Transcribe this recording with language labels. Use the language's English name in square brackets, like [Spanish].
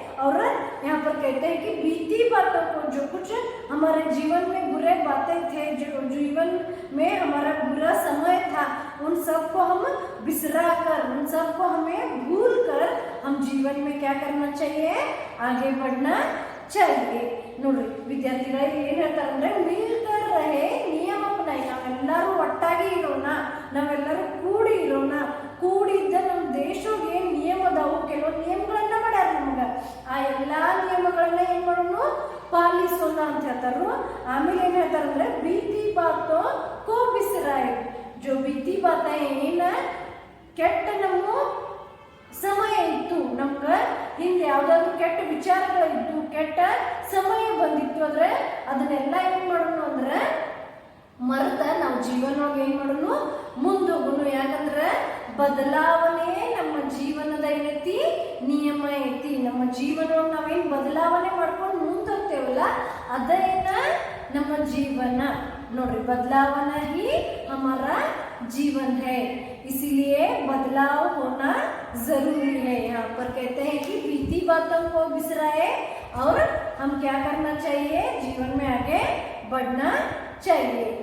[Hindi] और यहाँ पर कहते हैं कि बीती बातों को, जो कुछ हमारे जीवन में बुरे बातें थे, जो जीवन में हमारा बुरा समय था, उन सबको हम बिसरा कर, उन सबको हमें भूल कर हम जीवन में क्या करना चाहिए, आगे बढ़ना चाहिए। [Kannada] ನೋಡಿ ವಿದ್ಯಾರ್ಥಿಗಳೇ, ಏನ್ ಹೇಳ್ತಾರೆ ಅಂದ್ರೆ, [Hindi] ಮಿಲ್ಕರ್ ರಹೆ ನಿಯಮ ಅಪನಾಯಿ, [Kannada] ನಾವೆಲ್ಲರೂ ಒಟ್ಟಾಗಿ ಇರೋಣ, ನಾವೆಲ್ಲರೂ ಕೂಡಿ ಇರೋಣ, ಕೂಡಿದ್ದ ನಮ್ಮ ದೇಶಕ್ಕೆ ಏನ್ ನಿಯಮ ಅದಾವು, ಕೆಲವು ನಿಯಮಗಳನ್ನ ಮಾಡ್ಯಾರ ನಮಗ, ಆ ಎಲ್ಲಾ ನಿಯಮಗಳನ್ನ ಏನ್ ಮಾಡೋಣ, ಪಾಲಿಸೋಣ ಅಂತ ಹೇಳ್ತಾರು. ಆಮೇಲೆ ಏನ್ ಹೇಳ್ತಾರಂದ್ರೆ, [Hindi] बीती बातों को बिसराए, जो बीती बातें [Kannada] ಏನ ಕೆಟ್ಟ ನಮ್ಮ ಸಮಯ ಇತ್ತು, ನಮ್ಗ ಹಿಂದೆ ಯಾವ್ದಾದ್ರು ಕೆಟ್ಟ ವಿಚಾರಗಳಿದ್ದು, ಕೆಟ್ಟ ಸಮಯ ಬಂದಿತ್ತು ಅಂದ್ರೆ ಅದನ್ನೆಲ್ಲ ಏನ್ ಮಾಡೋಣ ಅಂದ್ರೆ ಮರೆತ ನಾವು ಜೀವನವಾಗಿ ಏನ್ ಮಾಡೋಣ, ಮುಂದೋಗೋಣ. ಯಾಕಂದ್ರೆ ಬದಲಾವಣೆ ನಮ್ಮ ಜೀವನದ ಏನೈತಿ, ನಿಯಮ ಐತಿ. ನಮ್ಮ ಜೀವನವನ್ನು ನಾವೇನ್ ಬದಲಾವಣೆ ಮಾಡ್ಕೊಂಡು ಮುಂದೋಗ್ತೇವಲ್ಲ, ಅದೇನ ನಮ್ಮ ಜೀವನ. [Hindi] ನೋಡ್ರಿ, बदलावना ही हमारा जीवन है, इसीलिए बदलाव होना जरूरी है। यहाँ पर कहते हैं कि बीती बातों को बिसराए और हम क्या करना चाहिए, जीवन में आगे बढ़ना चाहिए।